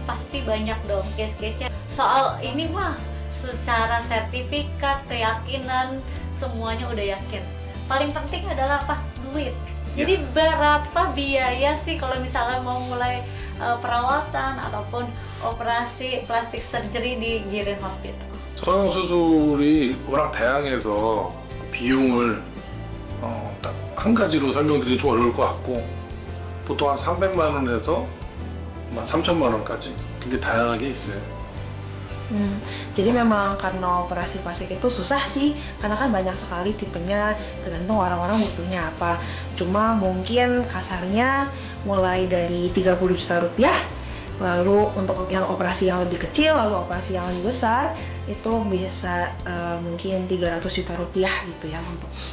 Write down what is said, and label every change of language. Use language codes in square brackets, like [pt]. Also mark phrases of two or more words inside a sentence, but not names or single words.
[id] Pasti banyak dong case-case-nya. Soal ini mah secara sertifikat, keyakinan, semuanya udah yakin. Paling penting adalah apa? Duit. Jadi berapa biaya sih kalau misalnya mau mulai perawatan ataupun operasi plastik surgery di Girin Hospital? [ko] 성형 수술이 워낙 다양해서 비용을 딱 한 가지로 설명드리기 좀 어려울 것 같고 보통 한 300만 원에서 3천만 원까지 굉장히 다양하게 있어요. [id] Jadi memang karena operasi plastik itu susah sih, karena kan banyak sekali tipenya, tergantung orang-orang butuhnya apa. Cuma mungkin kasarnya mulai dari 30 juta rupiah, lalu untuk yang operasi yang lebih kecil, lalu operasi yang lebih besar, itu bisa mungkin 300 juta rupiah gitu ya untuk.